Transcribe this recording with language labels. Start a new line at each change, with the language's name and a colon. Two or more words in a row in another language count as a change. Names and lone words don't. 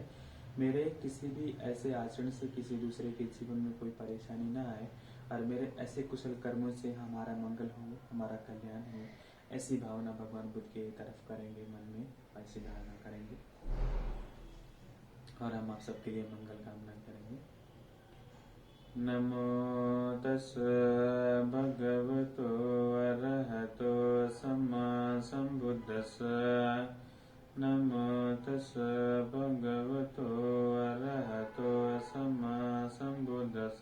Hindi: मेरे किसी भी ऐसे आचरण से किसी दूसरे के जीवन में कोई परेशानी ना आए और मेरे ऐसे कुशल कर्मों से हमारा मंगल हो, हमारा कल्याण हो, ऐसी भावना भगवान बुद्ध की तरफ करेंगे, मन में ऐसी धारणा करेंगे और हम आप सबके लिए मंगल कामना करेंगे।
Pali: नमो तस्स भगवतो अरहतो सम्मा सम्बुद्धस्स। नमो तस्स भगवतो अरहतो सम्मा सम्बुद्धस्स।